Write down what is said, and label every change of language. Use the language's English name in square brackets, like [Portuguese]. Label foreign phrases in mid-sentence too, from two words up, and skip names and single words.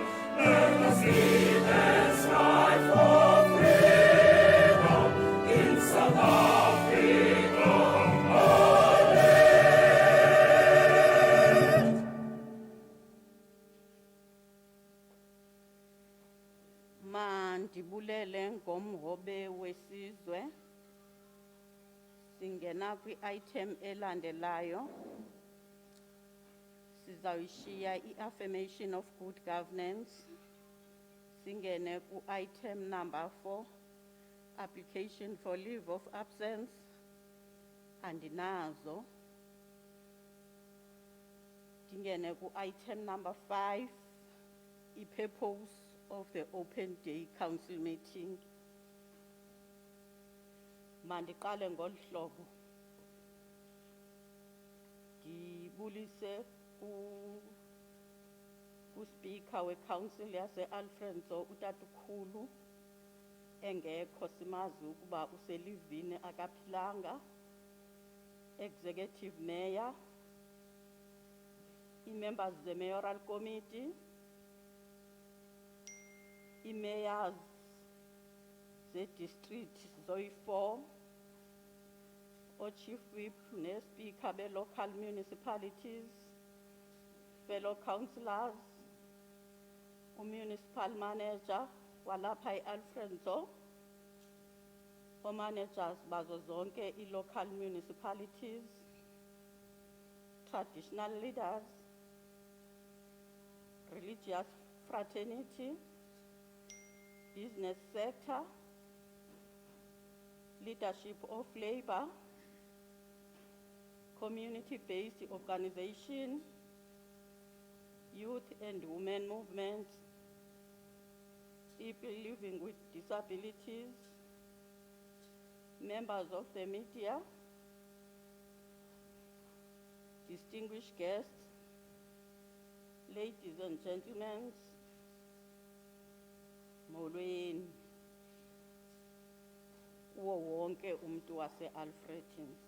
[English] Let us live and strive for freedom in South Africa. [Xhosa] Mandibulele ngomhobe wesizwe. Singena kwi-item elandelayo. [English] Sizawushiya i-affirmation of good governance. [Xhosa] Singene ku-item [English] number 4, application for leave of absence. [Xhosa] Andinazo. Singene ku-item [English] number 5, i-purpose of the open day council meeting. [Xhosa] Mandiqale ngolu hlobo. Ndibulise ku-speaker we-council yase-Alfredo utatukhulu engekho simazi ukuba uselivini akaphilanga, [English] executive mayor, [Xhosa] i-members ze- [English] mayoral committee, [Xhosa] i-mayors ze-district zoyi-4, [English] o-chief whip ne-speaker be-local municipalities, fellow councillors, u-municipal manager [Xhosa] walapha e-Alfredo, o-managers bazo zonke i-local municipalities, [English] traditional leaders, religious fraternity, business sector, leadership of labor, community-based organization, youth and women movements, people living with disabilities, members of the media, distinguished guests, ladies and gentlemen, [Xhosa] molweni uwo wonke umuntu wase-Alfreton.